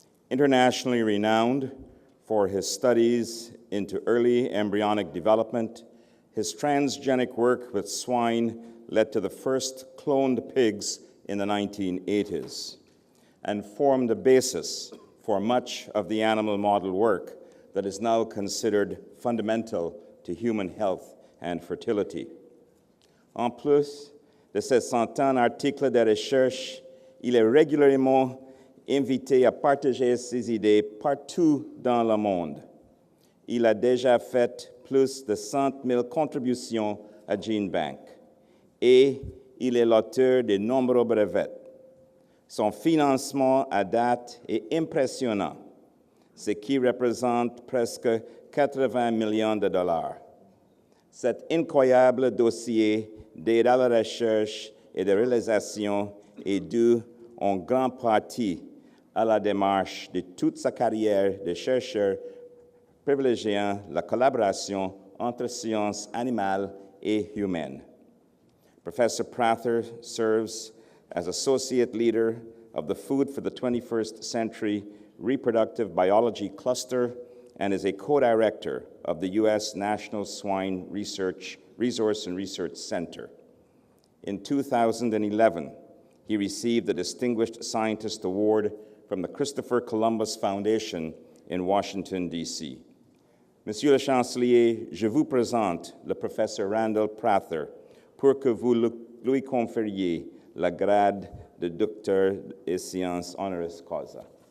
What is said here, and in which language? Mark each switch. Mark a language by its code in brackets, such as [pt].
[en] Internationally renowned for his studies into early embryonic development, his transgenic work with swine led to the first cloned pigs in the 1980s and formed the basis for much of the animal model work that is now considered fundamental to human health and fertility. [fr] En plus de ses centaines d'articles de recherche, il est régulièrement invité à partager ses idées partout dans le monde. Il a déjà fait plus de 100 000 contributions à GeneBank et il est l'auteur de nombreux brevets. Son financement à date est impressionnant, ce qui représente presque 80 millions de dollars. Cet incroyable dossier d'aide à la recherche et de réalisation est dû en grande partie à la démarche de toute sa carrière de chercheur privilégiant la collaboration entre sciences animales et humaines. [en] Professor Prather serves as Associate Leader of the Food for the 21st Century Reproductive Biology Cluster and is a co-director of the U.S. National Swine Resource and Research Center. In 2011, he received the Distinguished Scientist Award from the Christopher Columbus Foundation in Washington, D.C. [fr] Monsieur le Chancelier, je vous présente le professeur Randall Prather pour que vous lui confériez la grade de docteur des sciences honoris causa.